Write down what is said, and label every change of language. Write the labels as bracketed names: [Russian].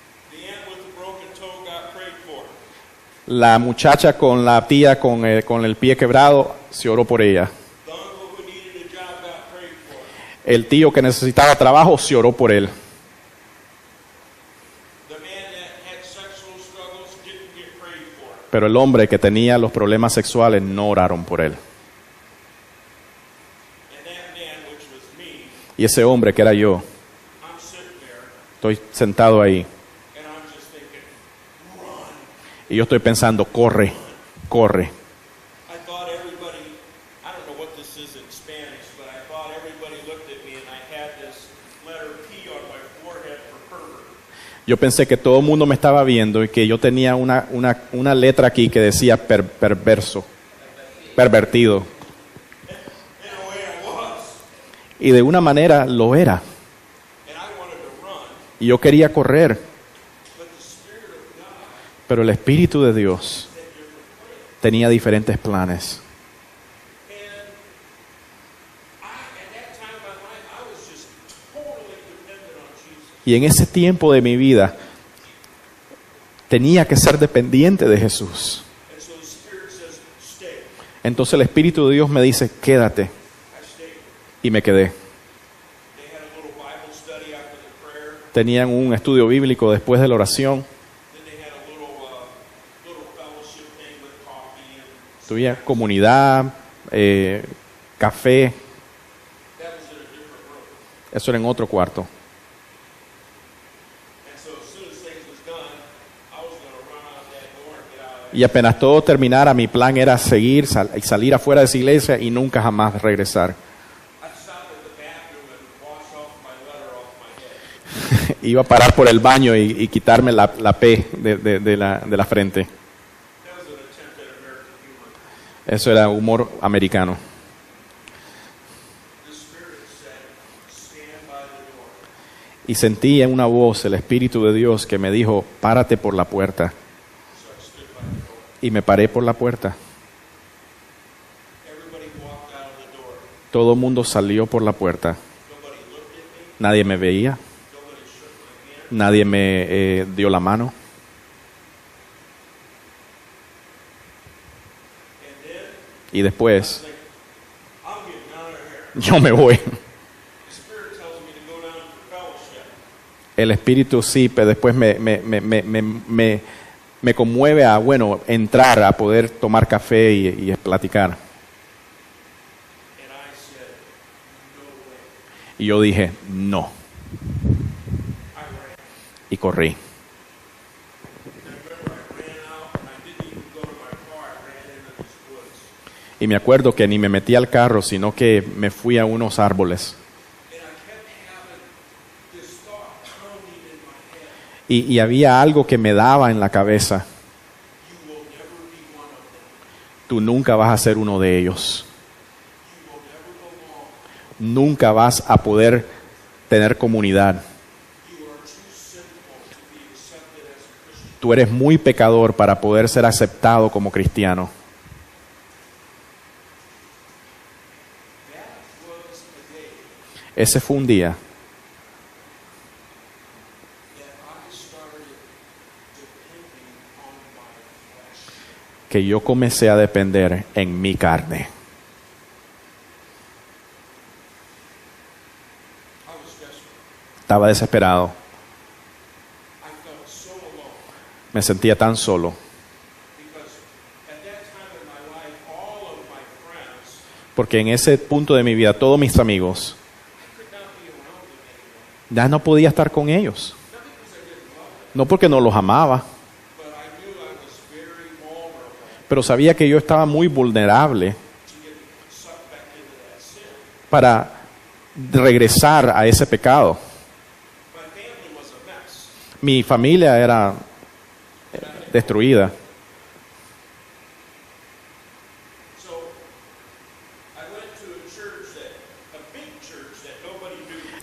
[English] The aunt with the broken toe got prayed for. [Spanish] La muchacha con la tía con el pie quebrado, se oró por ella. [English] The uncle who needed a job got prayed for. [Spanish] El tío que necesitaba trabajo, se oró por él. [English] The man that had sexual struggles didn't get prayed for. [Spanish] Pero el hombre que tenía los problemas sexuales no oraron por él. [English] And that man, which was me, [Spanish] Y ese hombre que era yo, [English] I'm sitting there [Spanish] estoy sentado ahí [English] and I'm just thinking, run. [Spanish] y yo estoy pensando, corre, corre. [English] I thought everybody, I don't know what this is in Spanish, but I thought everybody looked at me and I had this letter P on my forehead for pervert. [Spanish] Yo pensé que todo el mundo me estaba viendo y que yo tenía una letra aquí que decía perverso, pervertido. [English] In a way I was. [Spanish] Y de una manera lo era. [English] And I wanted to run. [Spanish] Y yo quería correr. [English] But the Spirit of God [Spanish] Pero el Espíritu de Dios [English] had different plans. [Spanish] tenía diferentes planes. [English] And at that time in my life, I was just totally dependent on Jesus. [Spanish] Y en ese tiempo de mi vida tenía que ser dependiente de Jesús. [English] And so the Spirit says, stay. [Spanish] Entonces el Espíritu de Dios me dice, quédate. [English] I stayed. [Spanish] Y me quedé. [English] They had a little Bible study after the prayer. [Spanish] Tenían un estudio bíblico después de la oración. [English] Then they had a little fellowship thing with coffee and [Spanish] Tuve comunidad, café. [English] that was in a different room. [Spanish] Eso era en otro cuarto. [English] And so as soon as things was done, I was going to run out that door and get out of [Spanish] Y apenas todo terminara, mi plan era seguir y salir afuera de esa iglesia y nunca jamás regresar. [English] there. I'd stop at the bathroom and wash off my letter off my head. [Spanish] Iba a parar por el baño y quitarme la P de la frente. [English] That was an attempt at American humor. [Spanish] Eso era humor americano. [English] The Spirit said, stand by the door. [Spanish] Y sentí en una voz el Espíritu de Dios que me dijo, párate por la puerta. [English] So I stood by the door. [Spanish] Y me paré por la puerta. [English] Everybody walked out of the door. [Spanish] Todo el mundo salió por la puerta. [English] Nobody looked at me. [Spanish] Nadie me veía. [English] Nobody shook my hand. [Spanish] Nadie me dio la mano. [English] And then [Spanish] Y después, [English] like, I'm getting out of here. [Spanish] yo me voy. [English] The Spirit tells me to go down for fellowship. [Spanish] El Espíritu sí, pero después me conmueve a, bueno, entrar, a poder tomar café y platicar. [English] And I said, no way. [Spanish] Y yo dije, no. [English] I ran. [Spanish] Y corrí. [English] And I remember I ran out and I didn't even go to my car. I ran into these woods. [Spanish] Y me acuerdo que ni me metí al carro, sino que me fui a unos árboles. [English] And I kept having this thought pounding in my head. [Spanish] Y había algo que me daba en la cabeza. [English] You will never be one of them. [Spanish] Tú nunca vas a ser uno de ellos. [English] You will never go long. [Spanish] Nunca vas a poder tener comunidad. [English] You are too sinful to be accepted as a Christian. [Spanish] Tú eres muy pecador para poder ser aceptado como cristiano. [English] That was a day [Spanish] Ese fue un día [English] that I started depending on my flesh. [Spanish] que yo comencé a depender en mi carne. [English] I was desperate. [Spanish] Estaba desesperado. [English] I felt so alone [Spanish] Me sentía tan solo. [English] because at that time in my life, all of my friends, [Spanish] Porque en ese punto de mi vida, todos mis amigos, [English] I could not be around them anymore. [Spanish] ya no podía estar con ellos. [English] Not because I didn't love them, [Spanish] No porque no los amaba, [English] but I knew I was very vulnerable [Spanish] pero sabía que yo estaba muy vulnerable [English] to get sucked back into that sin. [Spanish] para regresar a ese pecado. [English] My family was a mess. [Spanish] Mi familia era destruida. [English] So I went to a church a big church that nobody knew,